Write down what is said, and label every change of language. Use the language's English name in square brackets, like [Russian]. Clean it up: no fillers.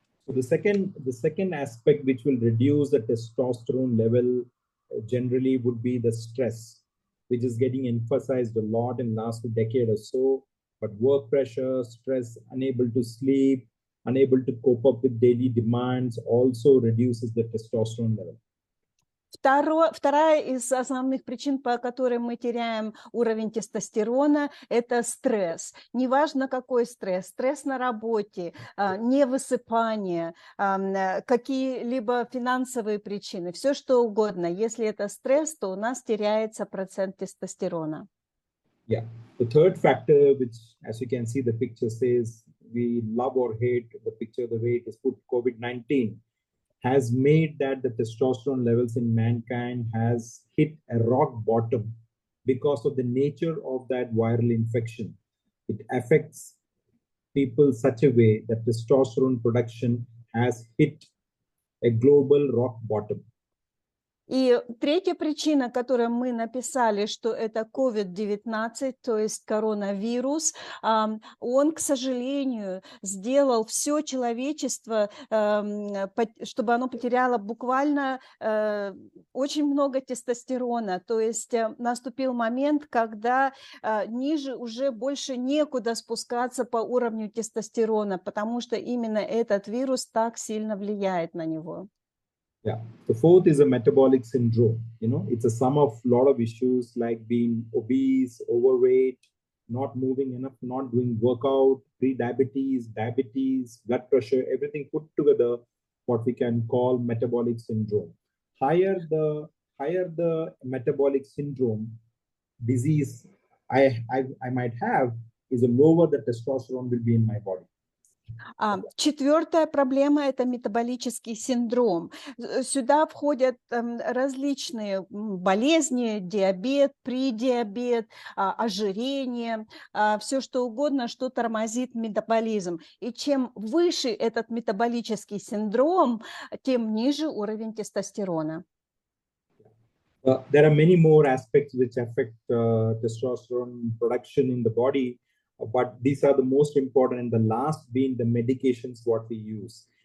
[English] So the second aspect which will reduce the testosterone level generally would be the stress, which is getting emphasized a lot in the last decade or so. But work pressure, stress, unable to sleep, unable to cope up with daily demands also reduces the testosterone level. [Russian] Вторая из основных причин, по которой мы теряем уровень тестостерона, это стресс. Неважно, какой стресс. Стресс на работе, невысыпание, какие-либо финансовые причины, все что угодно. Если это стресс, то у нас теряется процент тестостерона. [English] Yeah. The third factor, which, as you can see, the picture says, we love or hate the picture, the way it is put, COVID-19 has made that the testosterone levels in mankind has hit a rock bottom because of the nature of that viral infection. It affects people such a way that testosterone production has hit a global rock bottom. [Russian] И третья причина, которую мы написали, что это COVID-19, то есть коронавирус, он, к сожалению, сделал все человечество, чтобы оно потеряло буквально очень много тестостерона. То есть наступил момент, когда ниже уже больше некуда спускаться по уровню тестостерона, потому что именно этот вирус так сильно влияет на него. [English] Yeah. The fourth is a metabolic syndrome. It's a sum of a lot of issues like being obese, overweight, not moving enough, not doing workout, pre-diabetes, diabetes, blood pressure, everything put together, what we can call metabolic syndrome. Higher the metabolic syndrome disease I might have, is the lower the testosterone will be in my body. [Russian] Четвертая проблема – это метаболический синдром. Сюда входят различные болезни, диабет, предиабет, ожирение, все что угодно, что тормозит метаболизм. И чем выше этот метаболический синдром, тем ниже уровень тестостерона. [English] There are many more aspects which affect testosterone production in the body. But these are the most important, and the last being the medications what we use.